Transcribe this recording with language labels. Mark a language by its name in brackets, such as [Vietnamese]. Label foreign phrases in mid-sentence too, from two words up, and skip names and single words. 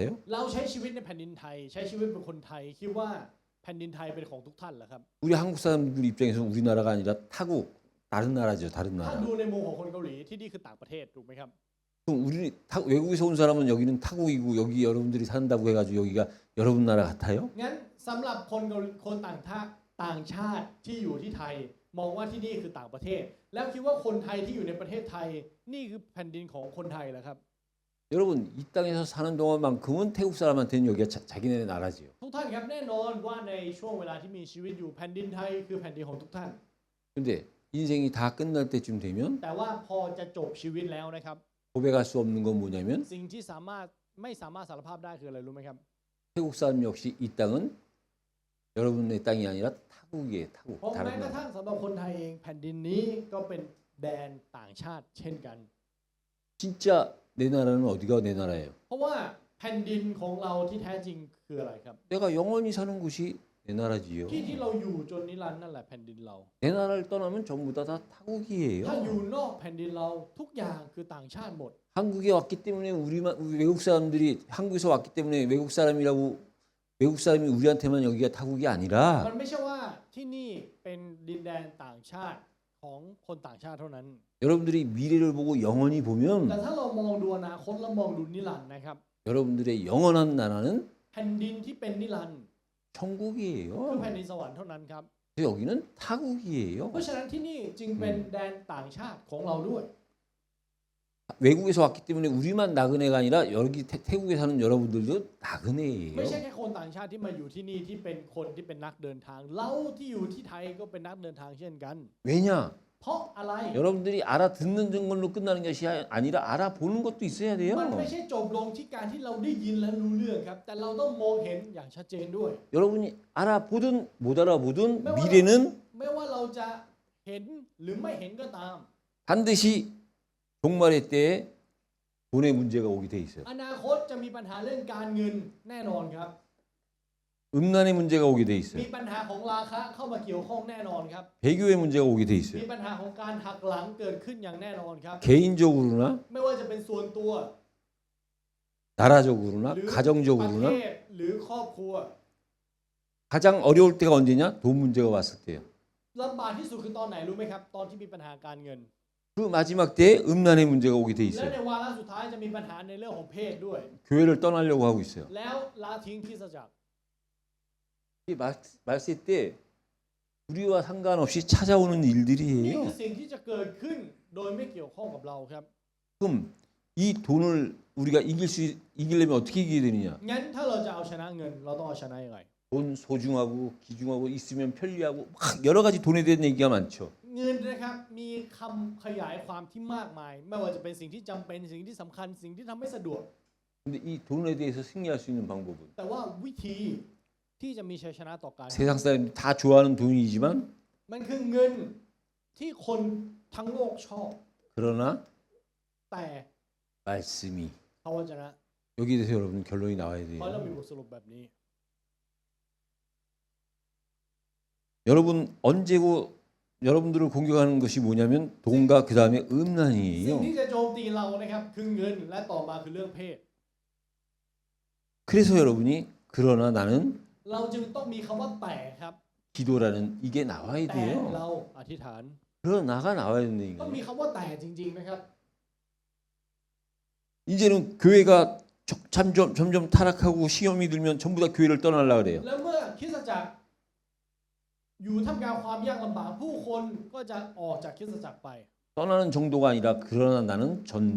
[Thai] เราใช้ชีวิตในแผ่นดินไทย ใช้ชีวิตเป็นคนไทยคิดว่าแผ่นดินไทยเป็นของทุกท่านเหรอครับ [Korean] 우리 한국 사람들 입장에서는 우리나라가 아니라 타국 다른 나라죠. 다른 [Thai] ถ้า [Korean] 나라. [Thai] ดูในมุมของคนเกาหลีที่นี่คือต่างประเทศถูกไหมครับ [Korean] 그럼 우리 외국에서 온 사람은 여기는 타국이고 여기 여러분들이 산다고 해가지고 여기가 여러분 나라 같아요? [Thai] งั้นสำหรับคนต่างชาติที่อยู่ที่ไทย มองว่าที่นี่คือต่างประเทศ แล้วคิดว่าคนไทยที่อยู่ในประเทศไทย นี่คือแผ่นดินของคนไทยเหรอครับ [Korean] 여러분 이 땅에서 사는 동안만큼은 태국 사람한테는 여기가 자기네 나라지요. [Thai] ทุกท่านครับแน่นอนว่าในช่วงเวลาที่มีชีวิตอยู่แผ่นดินไทยคือแผ่นดินของทุกท่าน [Korean] 근데 인생이 다 끝날 때쯤 되면 [Thai] แต่ว่าพอจะจบชีวิตแล้วนะครับ [Korean] 고백할 수 없는 건 뭐냐면 [Thai] สิ่งที่ไม่สามารถสารภาพได้คืออะไรรู้ไหมครับ [Korean] 태국 사람 역시 이 땅은 여러분의 땅이 아니라 타국이에요. 타국. [Thai] เพราะ [Korean] 다른 [Thai] แม้กระ [Korean] 나라. [Thai] ทั่งสำหรับคนไทยเองแผ่นดินนี้ก็เป็นแดนต่างชาติเช่นกัน [Korean] 진짜 내 나라는 어디가 내 나라예요? [Thai] เพราะว่าแผ่นดินของเราที่แท้จริงคืออะไรครับ [Korean] 내가 영원히 사는 곳이 내 나라지요. [Thai] ที่เราอยู่จนนิรันดร์นั่นแหละแผ่นดินเรา [Korean] 내 나라를 떠나면 전부 다 [Thai] ถ้า [Korean] 타국이에요. [Thai] อยู่นอกแผ่นดินเราทุกอย่างคือต่างชาติหมด [Korean] 한국에 왔기 때문에 우리 외국 사람들이 한국에서 왔기 때문에 외국 사람이 우리한테만 여기가 타국이 아니라 [Thai] มันไม่ใช่ว่าที่นี่เป็นดินแดนต่างชาติของคนต่างชาติเท่านั้น [Korean] 여러분들이 미래를 보고 영원히 [Thai] แต่ [Korean] 보면 [Thai] ถ้าเรามองดูอนาคตและมองดูนิรันดร์นะครับ [Korean] 여러분들의 영원한 나라는 [Thai] แผ่นดินที่เป็นนิรันดร์ คือ [Korean] 천국이에요. [Thai] แผ่นดินสวรรค์เท่านั้นครับ [Korean] 여기는 타국이에요. [Thai] เพราะฉะนั้นที่นี่จึงเป็นแดนต่างชาติของเราด้วย [Korean] 외국에서 왔기 때문에 우리만 나그네가 아니라 여기 태국에 사는 여러분들도 [Thai] ไม่ใช่ [Korean] 나그네예요. [Thai] แค่คนต่างชาติที่มาอยู่ที่นี่ที่เป็นคนที่เป็นนักเดินทางเราที่อยู่ที่ไทยก็เป็นนักเดินทางเช่นกัน [Korean] 왜냐? [Thai] เพราะอะไร [Korean] 여러분들이 알아듣는 걸로 끝나는 것이 아니라 알아보는 것도 있어야 [Thai] มัน [Korean] 돼요. [Thai] ไม่ใช่จบลงที่การที่เราได้ยินและรู้เรื่องครับ แต่เราต้องมองเห็นอย่างชัดเจนด้วย [Korean] 여러분이 알아보든 못 알아보든 미래는 [Thai] ไม่ว่าเราจะเห็นหรือไม่เห็นก็ตาม [Korean] 반드시 종말의 때에 돈의 문제가 오게 돼 있어요. [Thai] อนาคตจะมีปัญหาเรื่องการเงินแน่นอนครับ [Korean] 음란의 문제가 오게 돼 [Thai] มี [Korean] 있어요. [Thai] ปัญหาของราคะเข้ามาเกี่ยวข้องแน่นอนครับ [Korean] 배교의 문제가 오게 돼 [Thai] มี [Korean] 있어요. [Thai] ปัญหาของการหักหลังเกิดขึ้นอย่างแน่นอนครับ [Korean] 개인적으로나 [Thai] ไม่ว่าจะเป็นส่วนตัว [Korean] 나라적으로나 [Thai] หรือประเท [Korean] 가정적으로나 [Thai] ศหรือครอบครัว [Korean] 가장 어려울 때가 언제냐? 돈 문제가 왔을 때예요. [Thai] ลำบากที่สุดคือตอนไหนรู้ไหมครับ ตอนที่มีปัญหาการเงิน [Korean] 그 마지막 때에 음란의 문제가 오게 돼 [Thai] และ [Korean] 있어요. [Thai] ในวาระสุดท้ายจะมีปัญหาในเรื่องของเพศด้วย [Korean] 교회를 떠나려고 하고 있어요. [Thai] แล้วละทิ้งคริสตจักร [Korean] 이 말세 때 우리와 상관없이 찾아오는 [Thai] นี่ [Korean] 일들이에요. [Thai] คือสิ่งที่จะเกิดขึ้นโดยไม่เกี่ยวข้องกับเราครับ [Korean] 그럼 이 돈을 우리가 이기려면 어떻게 이겨야 되느냐? [Thai] งั้นถ้าเราจะเอาชนะเงินเราต้องเอาชนะยังไง [Korean] 돈 소중하고 귀중하고 있으면 편리하고 막 여러 가지 돈에 대한 얘기가 많죠. [Thai] เงินนะครับมีคำขยายความที่มากมาย ไม่ว่าจะเป็นสิ่งที่จำเป็นสิ่งที่สำคัญสิ่งที่ทำให้สะดวก [Korean] 근데 이 돈에 대해서 승리할 수 있는 방법은 [Thai] แต่ว่าวิธีที่จะมีชัยชนะต่อการ [Korean] 세상 사람들이 다 좋아하는 돈이지만 [Thai] มันคือเงินที่คนทั้งโลกชอบ [Korean] 그러나 [Thai] แต่ [Korean] 말씀이 [Thai] พระวจนะ [Korean] 여기에 대해서 여러분 결론이 나와야 [Thai] เพราะเรามี [Korean] 돼요. [Thai] บทสรุปแบบนี้ [Korean] 여러분 언제고 여러분들을 공격하는 것이 뭐냐면 돈과 그 다음에 [Thai] สิ่ง [Korean] 음란이에요. [Thai] ที่จะโจมตีเรานะครับคือเงินและต่อมาคือเรื่องเพศ [Korean] 그래서 여러분이 그러나 나는 [Thai] เราจึงต้องมีคำว่าแต่ครับ [Korean] 기도라는 이게 나와야 [Thai] แต่ [Korean] 돼요. [Thai] เราอธิษฐาน [Korean] 그러나 나가 나와야 된다는 [Thai] ต้องมี [Korean] 거예요. [Thai] คำว่าแต่จริงๆนะครับ [Korean] 이제는 교회가 점점 타락하고 시험이 들면 전부 다 교회를 떠나려 그래요. [Thai] แล้วเมื่อคริสตจักรอยู่ท่ามกลางความยากลำบากผู้คนก็จะออกจากคริสตจักรไป [Korean] 떠나는 정도가 아니라 그러나 나는 전도.